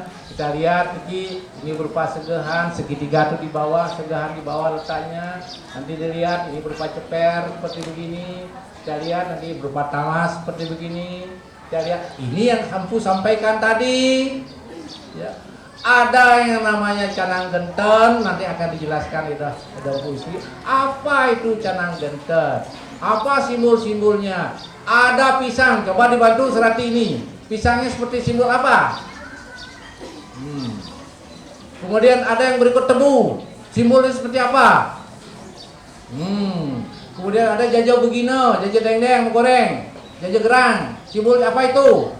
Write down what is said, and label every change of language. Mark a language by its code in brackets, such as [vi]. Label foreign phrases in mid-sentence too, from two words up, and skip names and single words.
[id] Kita lihat ini berupa segehan, segitiga itu di bawah, segehan di bawah letaknya. Nanti dilihat ini berupa ceper seperti begini. Kita lihat nanti berupa talas seperti begini. Kita lihat ini yang Hampu sampaikan tadi. Ya. Ada yang namanya canang genten, nanti akan dijelaskan itu ada puisi. Apa itu canang genten? Apa simbol-simbolnya? Ada pisang, coba dibantu Serati ini. Pisangnya seperti simbol apa? Kemudian ada yang berikut tebu, simbolnya seperti apa? Kemudian ada jajah begino, jajah dendeng goreng, jajah gerang, simbolnya apa itu?